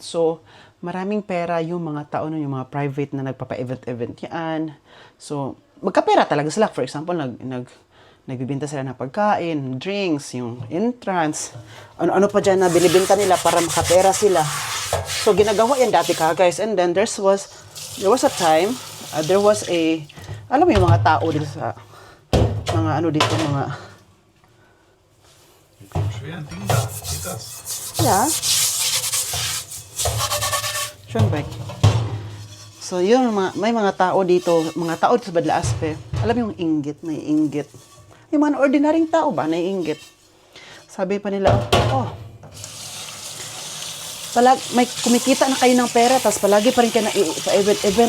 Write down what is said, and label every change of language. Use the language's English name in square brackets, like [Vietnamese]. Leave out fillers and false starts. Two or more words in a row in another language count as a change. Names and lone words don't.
[Filipino] So, maraming pera yung mga tao yung mga private na nagpapa-event yan. So, magkapera talaga sila. [English] For example, [Filipino] nagbibenta sila ng pagkain, drinks, yung entrance, ano pa dyan na binibenta nila para makapera sila. So, ginagawa yan dati guys. [English] And then, there was a time, there was [Filipino] alam mo yung mga tao dito sa, mga [German] Schweren Ding da. Geht das? yeah. Schönbeck. [Filipino] So, yun, may mga tao dito sa Badlaaspe. Alam mo yung inggit, may inggit. Yung mga ordinaryong tao ba, naiinggit. Sabi pa nila, may kumikita na kayo ng pera, tapos palagi pa rin kayo na event.